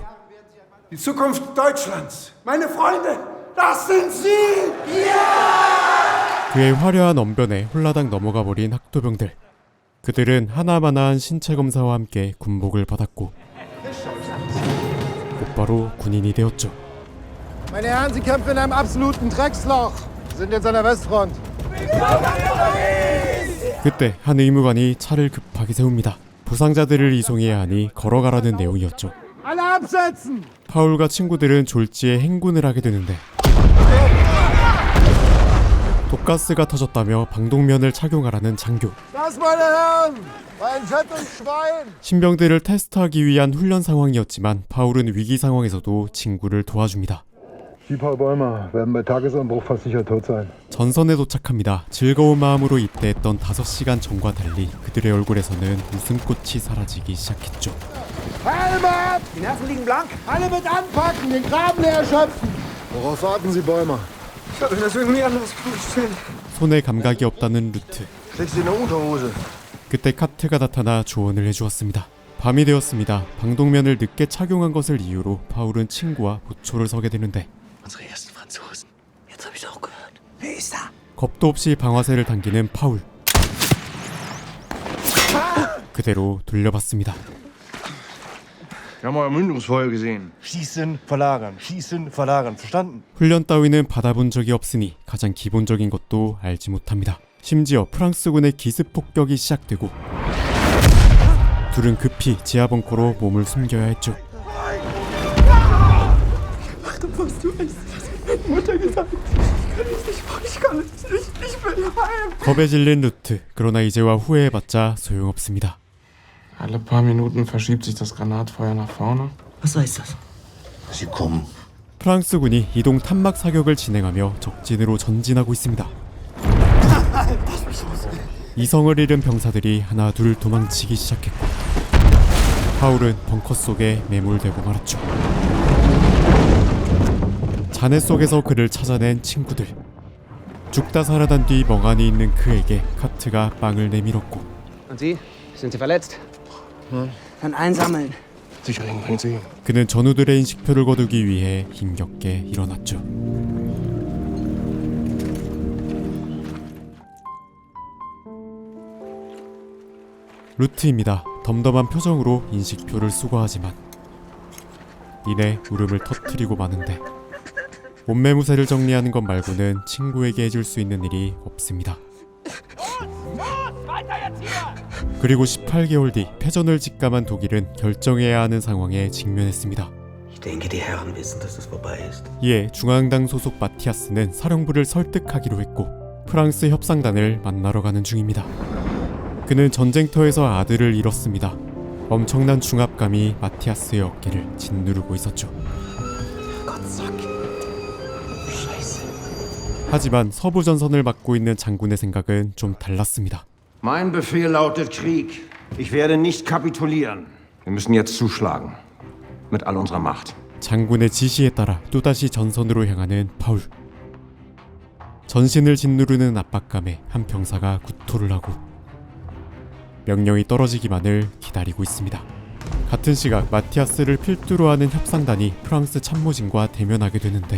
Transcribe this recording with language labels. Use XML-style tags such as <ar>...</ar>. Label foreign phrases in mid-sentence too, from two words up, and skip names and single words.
<de>Die Zukunft Deutschlands. Meine Freunde, das sind Sie!</de> <ko>그의 화려한 언변에 홀라당 넘어가 버린 학도병들. 그들은 하나마나한 신체 검사와 함께 군복을 받았고 곧바로 군인이 되었죠.</ko> <de>Meine Herren, Sie kämpfen in einem absoluten Drecksloch. Sie sind jetzt an der Westfront.</de> <ko>그때 한 의무관이 차를 급하게 세웁니다. 부상자들을 이송해야 하니 걸어가라는 내용이었죠.</ko> <de>Alle absetzen!</de> <ko>파울과 친구들은 졸지에 행군을 하게 되는데 독가스가 터졌다며 방독면을 착용하라는 장교.</ko> <de>Das, meine Herren, war ein Fett und Schwein.</de> <ko>신병들을 테스트하기 위한 훈련 상황이었지만 파울은 위기 상황에서도 친구를 도와줍니다.</ko> <de>Sie, Paul Bäumer, werden bei Tagesanbruch fast sicher tot sein.</de> <ko>전선에 도착합니다. 즐거운 마음으로 입대했던 5시간 전과 달리 그들의 얼굴에서는 웃음꽃이 사라지기 시작했죠.</ko> <de>Helm ab! Die Nerven liegen blank. Alle mit anpacken, den Graben leer schöpfen. Worauf warten Sie, Bäumer? Ich habe das irgendwie anders vorgestellt.</de> <ko>손에 감각이 없다는 루트.</ko> <de>Kriegst du eine Unterhose?</de> <ko>그때 카트가 나타나 조언을 해주었습니다. 밤이 되었습니다. 방독면을 늦게 착용한 것을 이유로 파울은 친구와 보초를 서게 되는데</ko> <de>Unsere ersten Franzosen. Jetzt hab ich's auch gehört. Wer ist da?</de> <ko>겁도 없이 방아쇠를 당기는 파울. 그대로 돌려봤습니다.</ko> <de>Wir haben euer Mündungsfeuer gesehen. Schießen, verlagern. Schießen, verlagern. Verstanden?</de> <ko>훈련 따위는 받아본 적이 없으니 가장 기본적인 것도 알지 못합니다. 심지어 프랑스군의 기습 폭격이 시작되고 둘은 급히 지하 벙커로 몸을 숨겨야 했죠. 겁에 질린 루트. 그러나 이제와 후회해봤자 소용없습니다.</ko> <de>Alle paar Minuten verschiebt sich das Granatfeuer nach vorne. Was heißt das? Sie kommen.</de> <ko>프랑스군이 이동 탐막 사격을 진행하며 적진으로 전진하고 있습니다. 이성을 잃은 병사들이 하나 둘 도망치기 시작했고 파울은 벙커 속에 매몰되고 말았죠. 잔해 속에서 그를 찾아낸 친구들. 죽다 살아난 뒤 멍하니 있는 그에게 카트가 빵을 내밀었고</ko> <de>Und Sie? Sind Sie verletzt? Dann einsammeln. Sicherling bringt sie.</de> <ko>그는 전우들의 인식표를 거두기 위해 힘겹게 일어났죠. 루트입니다. 덤덤한 표정으로 인식표를 수거하지만 이내 울음을 터뜨리고 마는데 옷매무새를 정리하는 것 말고는 친구에게 해줄 수 있는 일이 없습니다. 그리고 18개월 뒤 패전을 직감한 독일은 결정해야 하는 상황에 직면했습니다.</ko> <de>Ich denke, die Herren wissen, dass es vorbei ist.</de> <ko>이에 중앙당 소속 마티아스는 사령부를 설득하기로 했고 프랑스 협상단을 만나러 가는 중입니다. 그는 전쟁터에서 아들을 잃었습니다. 엄청난 중압감이 마티아스의 어깨를 짓누르고 있었죠. 하지만 서부 전선을 맡고 있는 장군의 생각은 좀 달랐습니다.</ko> <de>Mein Befehl lautet Krieg. Ich werde nicht kapitulieren. Wir müssen jetzt zuschlagen. Mit all unserer Macht.</de> <ko>장군의 지시에 따라 또다시 전선으로 향하는 파울. 전신을 짓누르는 압박감에 한 병사가 구토를 하고 명령이 떨어지기만을 기다리고 있습니다. 같은 시각 마티아스를 필두로 하는 협상단이 프랑스 참모진과 대면하게 되는데</ko>